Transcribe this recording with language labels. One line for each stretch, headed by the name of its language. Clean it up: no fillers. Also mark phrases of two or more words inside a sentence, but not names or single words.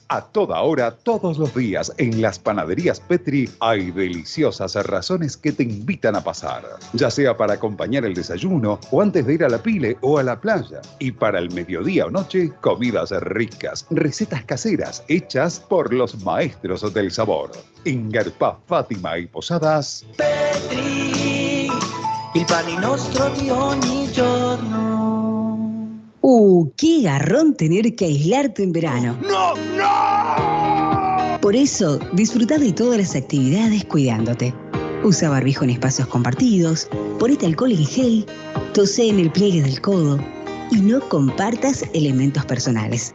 Spanish: A toda hora, todos los días, en las panaderías Petri hay deliciosas razones que te invitan a pasar. Ya sea para acompañar el desayuno, o antes de ir a la pile o a la playa. Y para el mediodía o noche, comidas ricas, recetas caseras, hechas por los maestros del sabor. En Garpá, Fátima y Posadas,
Italian: Petri, il pane nostro di ogni giorno.
Spanish: ¡Qué garrón tener que aislarte en verano! ¡No, no! Por eso, disfruta de todas las actividades cuidándote. Usa barbijo en espacios compartidos, ponete alcohol en gel, tosé en el pliegue del codo y no compartas elementos personales.